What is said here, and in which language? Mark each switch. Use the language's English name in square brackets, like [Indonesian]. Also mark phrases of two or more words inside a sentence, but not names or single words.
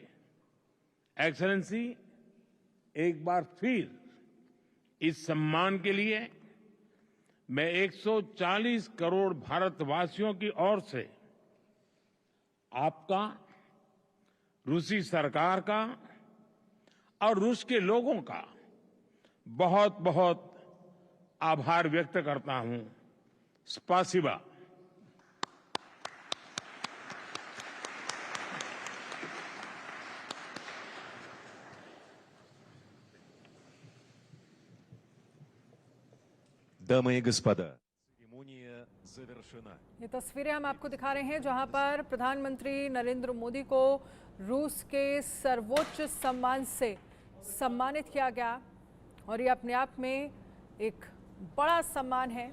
[Hindi] एक्सेलेंसी, एक बार फिर इस सम्मान के लिए मैं 140 करोड़ भारतवासियों की ओर से आपका, रूसी सरकार का और रूस के लोगों का बहुत बहुत आभार व्यक्त करता हूं। स्पासिबा। [Russian] Дамы и господа, церемония завершена. [Hindi] ये तस्वीरें हम आपको दिखा रहे हैं जहां पर प्रधानमंत्री नरेंद्र मोदी को रूस के सर्वोच्च सम्मान से सम्मानित किया गया और ये अपने आप में एक बड़ा सम्मान है।